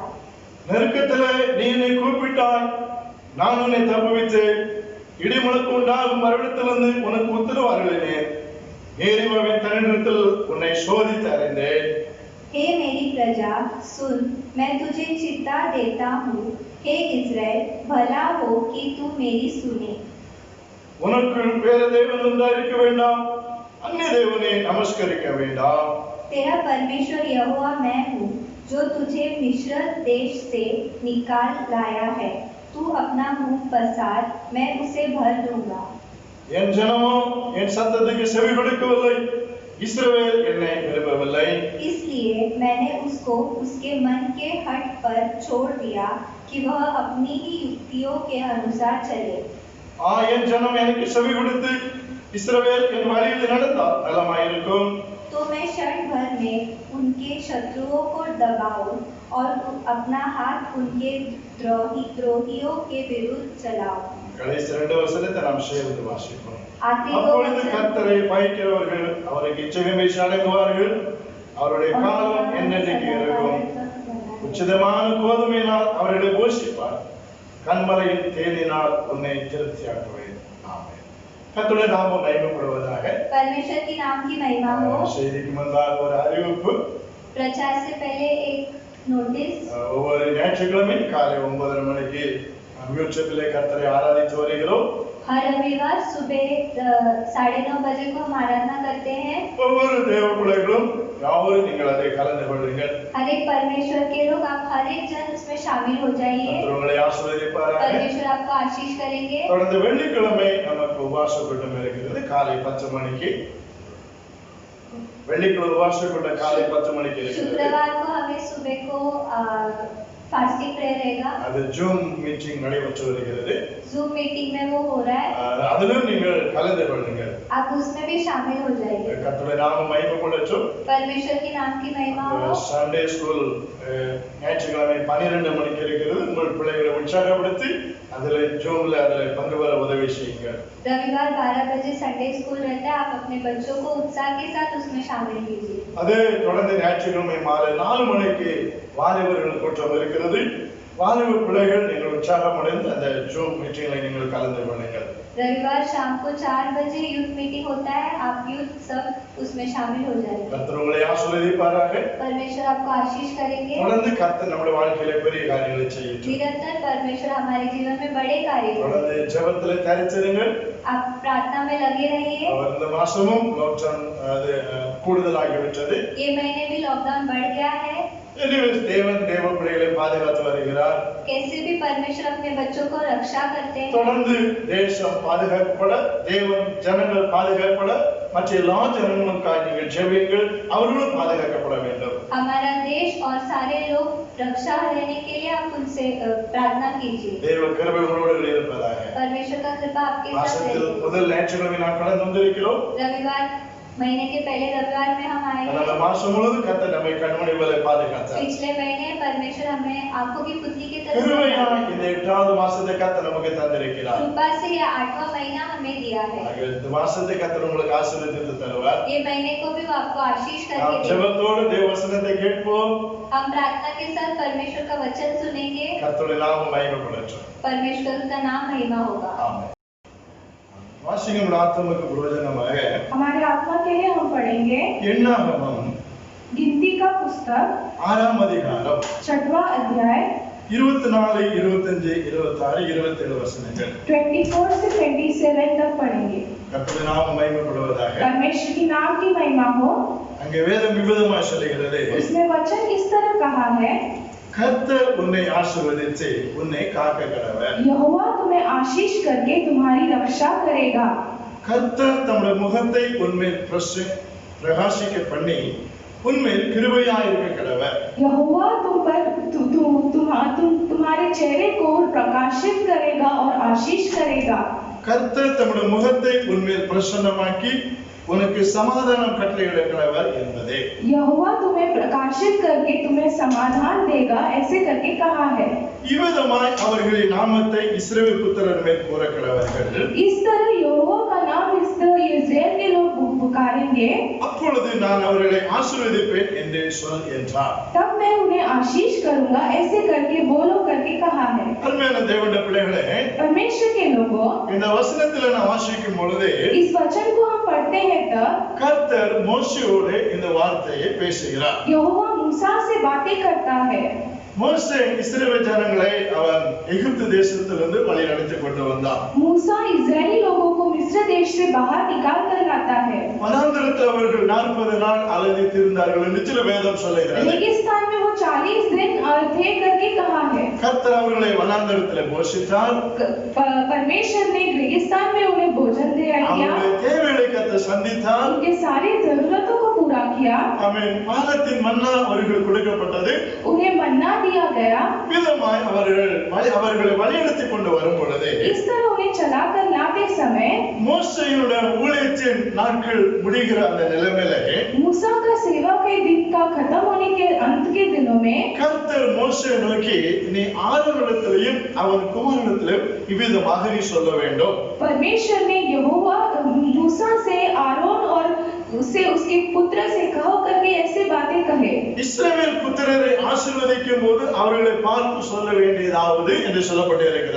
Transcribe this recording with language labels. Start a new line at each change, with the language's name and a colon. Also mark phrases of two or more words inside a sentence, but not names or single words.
Tamil: நெருக்கத்திலே நீ என்னை கூப்பிட்டாய், நான் உன்னை தப்புவித்தேன். இடிமுழக்கு உண்டாகும் மறுவிடத்திலிருந்து உனக்கு உத்தரவு அருளினேன். ஏரிவாவின் தன்னிடத்தில் உன்னை சோதித்து அறிந்தேன்.
Hindi: हे मेरी प्रजा सुन, मैं तुझे चिता देता हूँ। हे इज़राइल, भला हो कि तू मेरी सुने।
Tamil: உனக்கு வேற தேவன் உண்டாயிருக்க வேண்டாம், அந்நிய தேவனை நமஸ்கரிக்க வேண்டாம்.
Hindi: तेरा परमेश्वर यहोवा मैं हूँ, जो तुझे मिस्र देश से निकाल लाया है। तू अपना मुंह पसार, मैं उसे भर दूंगा।
Tamil: என் ஜனமோ என் சத்தத்துக்கு செவி கொடுக்கவில்லை, இஸ்ரவேல் என்னை விரும்பவில்லை.
Hindi: इसलिए मैंने उसको उसके मन के हट पर छोड़ दिया कि वह अपनी ही युक्तियों के अनुसार चले।
Tamil: என் ஜனம் எனக்கு செவி கொடுத்து இஸ்ரவேல் என் வழியில் நடந்தால் நலமாயிருக்கும்.
Hindi: तो मैं क्षण भर में उनके शत्रुओं को दबाऊं और अपना हाथ उनके द्रोहियों के विरुद्ध चलाऊं।
Tamil: கடைசி 2 வசனத்தை நாம் சேர்ந்து வாசிப்போம்.
Hindi: आखिरी दो
Tamil: அப்பொழுது
Hindi: वचन,
Tamil: கர்த்தரை பயக்கிறவர்கள் அவருக்கு இச்சையை அடங்குவார்கள். அவருடைய காலம் என்னென்னைக்கு இருக்கும். உச்சிதமான கோதுமையினால் அவர்களை போஷிப்பார். கண்மலையின் தேனினால் உன்னை திருப்தியாக்குவேன். ஆமென். கர்த்தருடைய நாமம் மகிமைப்படுவதாக.
Hindi: परमेश्वर की नाम की महिमा हो।
Tamil: செய்திக்கு முன்பாக ஒரு அறிவிப்பு.
Hindi: प्रचार से पहले एक नोटिस।
Tamil: ஒவ்வொரு ஞாயிற்றுக்கிழமை காலை 9:30 மணிக்கு யூடியூபிலே கர்த்தரை ஆராதித்து வருகிறோம்.
Hindi: हर रविवार सुबह 9:30 बजे को हम आराधना करते हैं।
Tamil: ஒவ்வொரு தேவ பிள்ளைகளும் யாவரும் நீங்கள் அதை கலந்து கொள்ளுங்கள்.
Hindi: हर एक परमेश्वर के लोग, आप हर एक जन उसमें शामिल हो जाइए।
Tamil: கர்த்தர் உங்களை ஆசீர்வதிப்பாராக.
Hindi: परमेश्वर आपको आशीष करेंगे।
Tamil: தொடர்ந்து வெள்ளிக்கிழமை நமக்கு உபவாச கூட்டம் இருக்கிறது காலை 10 மணிக்கு. வெள்ளிக்கிழமை உபவாச கூட்டம் காலை 10 மணிக்கு இருக்கிறது.
Hindi: शुक्रवार को हमें सुबह को
English: fasting prayer
Hindi: रहेगा।
Tamil: அது ஜூம் மீட்டிங் நடைபெற்று வருகிறது.
Hindi: जूम मीटिंग में वो हो रहा है,
Tamil: அதிலும் நீங்கள் கலந்து கொள்ளுங்கள்.
Hindi: आप उसमें भी शामिल हो जाइए।
Tamil: கர்த்தருடைய நாமம் மகிமைப்படட்டும்.
Hindi: परमेश्वर की नाम की महिमा हो।
English: Sunday school
Tamil: ஞாயிற்றுக்கிழமை 12 மணிக்கு இருக்கிறது. உங்கள் பிள்ளைகளை உற்சாகப்படுத்தி அதில் ஜூம்ல அதில் பங்கு பெற உதவி செய்யுங்கள்.
Hindi: रविवार 12 बजे
English: Sunday school
Hindi: रहता है, आप अपने बच्चों को उत्साह के साथ उसमें शामिल कीजिए।
Tamil: அதே தொடர்ந்து ஞாயிற்றுக்கிழமை மாலை 4 மணிக்கு வாலிபர்கள் கூட்டம் இருக்கிறது. வாலிப பிள்ளைகள் நீங்கள் உற்சாகமடைந்து அந்த ஜூம் மீட்டிங்கில் நீங்கள் கலந்து கொள்ளுங்கள்.
Hindi: रविवार शाम को 4 बजे
English: youth meeting
Hindi: होता है, आप यूथ सब उसमें शामिल हो जाएंगे।
Tamil: கர்த்தர் உங்களை ஆசீர்வதிப்பாராக.
Hindi: परमेश्वर आपको आशीष करेंगे।
Tamil: தொடர்ந்து கர்த்தர் நம்முடைய வாழ்க்கையிலே பெரிய காரியங்களை செய்யட்டும்.
Hindi: निरंतर परमेश्वर हमारे जीवन में बड़े कार्य करें।
Tamil: தொடர்ந்து ஜெபத்திலே தரித்திருங்கள்.
Hindi: आप प्रार्थना में लगे रहिए।
Tamil: இந்த மாசமும் லாக்டவுன் அது கூடுதலாகிவிட்டது.
Hindi: ये महीने भी लॉकडाउन बढ़ गया है।
Tamil: தேவன் தேவ பிள்ளைகளை பாதுகாத்து வருகிறார்.
Hindi: कैसे भी परमेश्वर अपने बच्चों को रक्षा करते हैं।
Tamil: தொடர்ந்து தேசம் பாதுகாக்கப்பட, தேவன் ஜனங்கள் பாதுகாக்கப்பட, மற்ற எல்லா ஜனங்களுக்காக நீங்கள் ஜெபியுங்கள், அவர்களும் பாதுகாக்கப்பட வேண்டும்.
Hindi: हमारा देश और सारे लोग रक्षा रहने के लिए आप उनसे प्रार्थना कीजिए।
Tamil: தேவ கிருபை உங்களோடு இருப்பதாக.
Hindi: परमेश्वर का कृपा आपके साथ
Tamil: மாசத்தில்
Hindi: रहे।
Tamil: முதல் ஞாயிற்றுக்கிழமை நாம் கடந்து வந்திருக்கிறோம்.
Hindi: रविवार महीने के पहले रविवार में हम आए
Tamil: அந்த
Hindi: हैं।
Tamil: மாசம் முழுவதும் கர்த்தர் நம்மை கண்மணி போல பாதுகாத்தார்.
Hindi: पिछले महीने परमेश्वर हमें आंखों की पुतली की तरह
Tamil: கிருபையாய் இந்த 8வது மாசத்தை கர்த்தர் நமக்கு தந்திருக்கிறார்.
Hindi: कृपा से यह 8वां महीना हमें दिया है।
Tamil: இந்த மாசத்தை கர்த்தர் உங்களுக்கு ஆசீர்வதித்து தருவார்.
Hindi: ये महीने को भी वो आपको आशीष
Tamil: நாம்
Hindi: करके देगा।
Tamil: ஜெபத்தோடு தேவ வசனத்தை கேட்போம்.
Hindi: हम प्रार्थना के साथ परमेश्वर का वचन सुनेंगे।
Tamil: கர்த்தருடைய நாமம் மகிமைப்படட்டும்.
Hindi: परमेश्वर का नाम महिमा होगा।
Tamil: ஆமென். வாசிக்கும் ஆத்மக்கு பிரயோஜனமாக
Hindi: हमारे आत्मा के लिए हम पढ़ेंगे
Tamil: எண்ணாகமம்
Hindi: गिनती का पुस्तक
Tamil: 6ஆம் அதிகாரம்
Hindi: 6वां अध्याय
Tamil: 24, 25, 26, 27 வசனங்கள்.
Hindi: 24 से 27 तक पढ़ेंगे।
Tamil: கர்த்தருடைய நாமம் மகிமைப்படுவதாக.
Hindi: परमेश्वर की नाम की महिमा हो।
Tamil: அங்கே வேதம் விவிதமாய் சொல்லுகிறது,
Hindi: उसमें वचन इस तरह कहा है,
Tamil: கர்த்தர் உன்னை ஆசீர்வதித்து உன்னை காக்க கடவர்.
Hindi: यहोवा तुम्हें आशीष करके तुम्हारी रक्षा करेगा।
Tamil: கர்த்தர் தம்முடைய முகத்தை உன்மேல் பிரகாசிக்க பண்ணி உன்மேல் கிருபையாய் இருக்க கடவர்.
Hindi: यहोवा तुम पर तुम्हारे चेहरे को प्रकाशित करेगा और आशीष करेगा।
Tamil: கர்த்தர் தம்முடைய முகத்தை உன்மேல் பிரசன்னமாக்கி உனக்கு சமாதானம் கட்டளையிட கடவர் என்பதே.
Hindi: यहोवा तुम्हें प्रकाशित करके तुम्हें समाधान देगा, ऐसे करके कहा है।
Tamil: இவ்விதமாய் அவர்களின் நாமத்தை இஸ்ரவேல் புத்திரர் மேல் கூற கடவர்கள்.
Hindi: इस तरह यहोवा का नाम इस्राएल के लोग पुकारेंगे,
Tamil: அப்பொழுது நான் அவர்களை ஆசீர்வதிப்பேன் என்று சொல் என்றார்.
Hindi: तब मैं उन्हें आशीष करूंगा, ऐसे करके बोलो करके कहा है।
Tamil: அருமையான தேவனுடைய பிள்ளைகளே,
Hindi: परमेश्वर के लोगों,
Tamil: இந்த வசனத்தில் நான் வாசிக்கும் பொழுது
Hindi: इस वचन को हम पढ़ते हैं तब
Tamil: கர்த்தர் மோசேயோடு இந்த வார்த்தையை பேசுகிறார்.
Hindi: यहोवा मूसा से बातें करता है।
Tamil: மோசே இஸ்ரவேல் ஜனங்களை அவன் எகிப்து தேசத்திலிருந்து வழிநடத்தி கொண்டு வந்தான்.
Hindi: मूसा इजरायली लोगों को मिस्र देश से बाहर निकाल कर लाता है।
Tamil: வனாந்தரத்தில் அவர்கள் 40 நாள் அலைந்து திரிந்தார்கள் என்று சில வேதம் சொல்லுகிறது.
Hindi: रेगिस्तान में वो 40 दिन थे करके कहा है।
Tamil: கர்த்தர் அவர்களை வனாந்தரத்தில் போஷித்தார்.
Hindi: परमेश्वर ने रेगिस्तान में उन्हें भोजन दिया,
Tamil: அவர்களுடைய தேவைகளை கர்த்தர் சந்தித்தார்.
Hindi: उनके सारी जरूरतों को पूरा किया।
Tamil: ஆமென். வானத்தின் மன்னா அவர்களுக்கு கொடுக்கப்பட்டது.
Hindi: उन्हें मन्ना दिया गया।
Tamil: விதமாய் அவர்களை வழிநடத்தி கொண்டு வரும் பொழுது
Hindi: इस तरह उन्हें चलाकर लाते समय
Tamil: மோசேயுடைய ஊழியத்தின் நாட்கள் முடிகிற அந்த நிலைமையில
Hindi: मूसा का सेवा के दिन का खत्म होने के अंत के दिनों में
Tamil: கர்த்தர் மோசே நோக்கி நீ ஆரோனிடத்திலும் அவன் குமாரனிடத்திலும் இவ்விதமாக நீ சொல்ல வேண்டும்.
Hindi: परमेश्वर ने यहोवा मूसा से आरोन और उससे उसके पुत्र से कहो करके ऐसे बातें कहे।
Tamil: இஸ்ரவேல் புத்திரரை ஆசீர்வதிக்கும் போது அவர்களை பார்த்து சொல்ல வேண்டியதாவது என்று சொல்லப்பட்டிருக்கிறது.